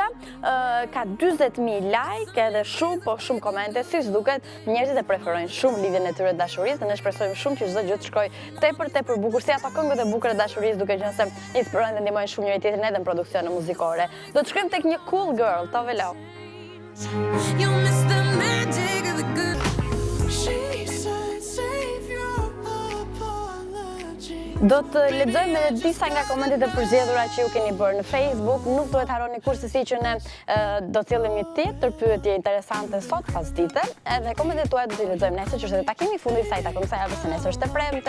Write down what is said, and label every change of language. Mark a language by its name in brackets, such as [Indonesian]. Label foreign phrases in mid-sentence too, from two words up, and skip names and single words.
[Albanian] Ka 40.000 like edhe shumë komente, si s'duket njerëzit e preferojnë shumë lidhjen e tyre të dashurisë dhe ne shpresojmë shumë që çdo gjë të shkojë tepër bukur, si ato këngët e bukura të dashurisë, duke qenë se inspirojnë dhe ndihmojnë shumë njëri tjetrin edhe në produksione muzikore. Do të shkojmë tek një [English] cool girl, [Albanian] Tove Lo. [English] You miss the magic of the good. [Albanian] Do të lexojmë edhe disa nga komentet e përzgjedhura që ju keni bërë në Facebook. Nuk duhet harroni kurse që ne do të cilëm një tjetër pyetje interesante sot pas dite. Edhe komentet tuaja do t'i lexojmë nesër, që është edhe takimi i fundit i kësaj takimsaj, se nesër është e premte.